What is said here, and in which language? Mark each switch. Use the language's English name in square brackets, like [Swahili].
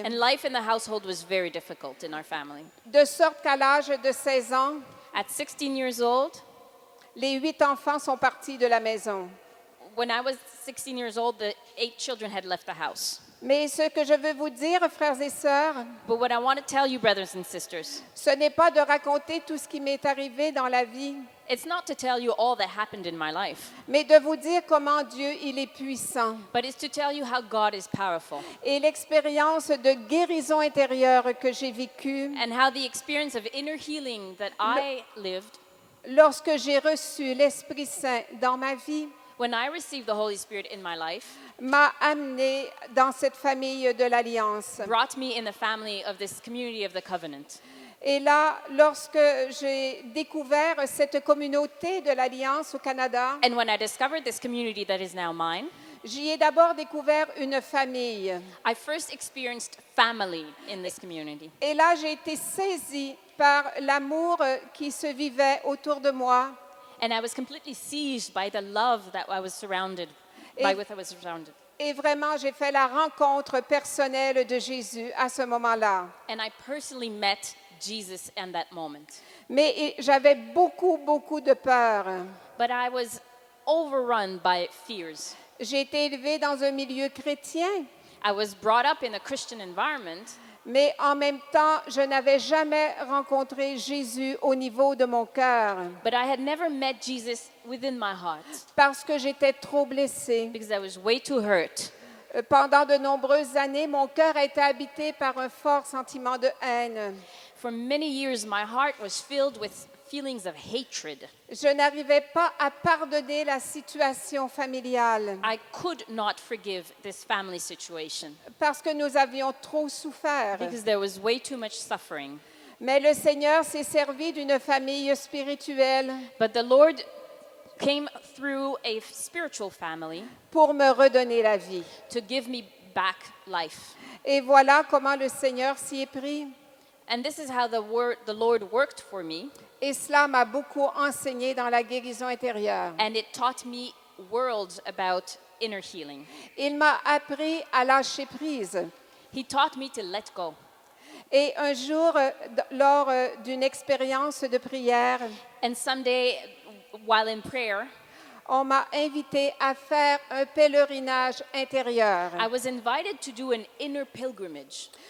[English] And life in the household was very difficult in our family. [French] De sorte qu'à l'âge de 16 ans, [English] At 16 years old, [French] les 8 enfants sont partis de la maison. [English] when I was 16 years old, the 8 children had left the house. [French] Mais ce que je veux vous dire, frères et sœurs, [English] But what I want to tell you, brothers and sisters, [French] ce n'est pas de raconter tout ce qui m'est arrivé dans la vie, [English] it's not to tell you all that happened in my life, [French] mais de vous dire comment Dieu, il est puissant. [English] but it's to tell you how God is powerful [French] Et l'expérience de guérison intérieure que j'ai vécue [English] and how the experience of inner healing that I lived [French] lorsque j'ai reçu l'Esprit Saint dans ma vie [English] when I received the Holy Spirit in my life [French] m'a amené dans cette famille de l'Alliance. [English] brought me in the family of this community of the covenant. [French] Et là, lorsque j'ai découvert cette communauté de l'Alliance au Canada, [English] And when I discovered this community that is now mine, [French] j'y ai d'abord découvert une famille. [English] I first experienced family in this community. [French] Et là, j'ai été saisie par l'amour qui se vivait autour de moi. [English] And I was completely seized by the love that I was surrounded by with I was surrounded. [French] Et vraiment, j'ai fait la rencontre personnelle de Jésus à ce moment-là. [English] And I personally met Jesus in that moment. [French] Mais j'avais beaucoup, beaucoup de peur. [English] But I was overrun by fears. [French] J'ai été élevée dans un milieu chrétien, [English] I was brought up in a Christian environment, [French] mais en même temps, je n'avais jamais rencontré Jésus au niveau de mon cœur [English] but I had never met Jesus within my heart [French] parce que j'étais trop blessée. [English] because I was way too hurt. [French] Pendant de nombreuses années, mon cœur a été habité par un fort sentiment de haine. [English] For many years, my heart was filled with feelings of hatred. [French] Je n'arrivais pas à pardonner la situation familiale [English] I could not forgive this family situation [French] parce que nous avions trop souffert. [English] because there was way too much suffering. [French] Mais le Seigneur s'est servi d'une famille spirituelle [English] But the Lord came through a spiritual family [French] pour me redonner la vie. [English] to give me back life. [French] Et voilà comment le Seigneur s'y est pris. [English] And this is how the Lord worked for me, [French] Et cela m'a beaucoup enseigné dans la guérison intérieure. [English] and it taught me worlds about inner healing. [French] Il m'a appris à lâcher prise. [English] He taught me to let go. [French] Et un jour, lors d'une expérience de prière, [English] And someday, while in prayer, [French] on m'a invité à faire un pèlerinage intérieur. [English] I was invited to do an inner pilgrimage.